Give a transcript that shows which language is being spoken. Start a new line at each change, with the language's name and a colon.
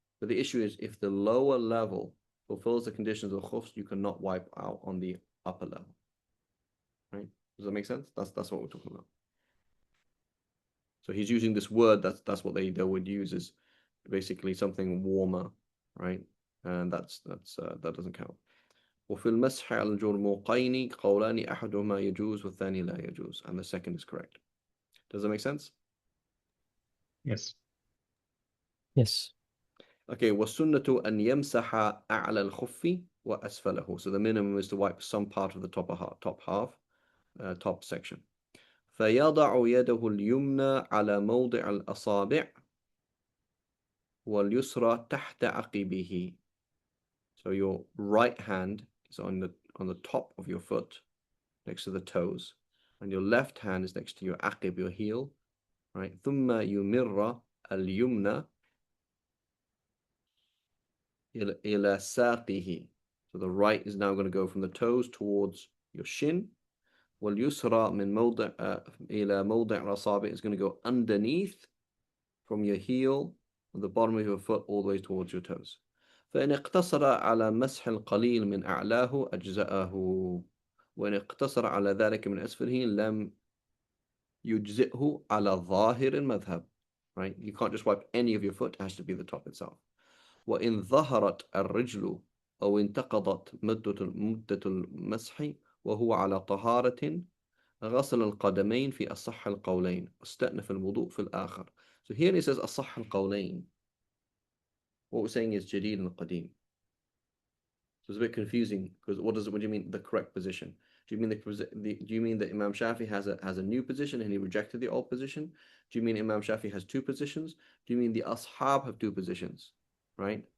English: But the issue is if the lower level fulfills the conditions of khufs, you cannot wipe out on the upper level, right? Does that make sense? That's what we're talking about. So he's using this word. That's what they would use, is basically something warmer, right? And that doesn't count.
Arabic: وفي المسح على الجرموقين قولان أحدهما يجوز والثاني لا يجوز,
English: and the second is correct. Does that make sense? Yes. Yes. Okay,
Arabic: والسنة أن يمسح أعلى الخف وأسفله.
English: So the minimum is to wipe some part of the top half, top section.
Arabic: فيضع يده اليمنى على موضع الأصابع واليسرى تحت عقبه.
English: So your right hand is on the top of your foot, next to the toes, and your left hand is next to your aqib, your heel, right?
Arabic: ثم يمر اليمنى إلى ساقه.
English: So the right is now going to go from the toes towards your shin.
Arabic: واليسرى من موضع إلى موضع الأصابع
English: is going to go underneath from your heel, from the bottom of your foot all the way towards your toes.
Arabic: فإن اقتصر على مسح القليل من أعلاه أجزأه وإن اقتصر على ذلك من أسفله لم يجزئه على ظاهر المذهب.
English: Right? You can't just wipe any of your foot, it has to be the top itself.
Arabic: وإن ظهرت الرجل أو انتقضت مدة المسح وهو على طهارة غسل القدمين في أصح القولين واستأنف الوضوء في الآخر.
English: So here it says
Arabic: أصح القولين.
English: What we're saying is
Arabic: جديد القديم.
English: So it's a bit confusing because what do you mean the correct position? Do you mean that Imam Shafi has a new position and he rejected the old position? Do you mean Imam Shafi has two positions? Do you mean the ashab have two positions? Right?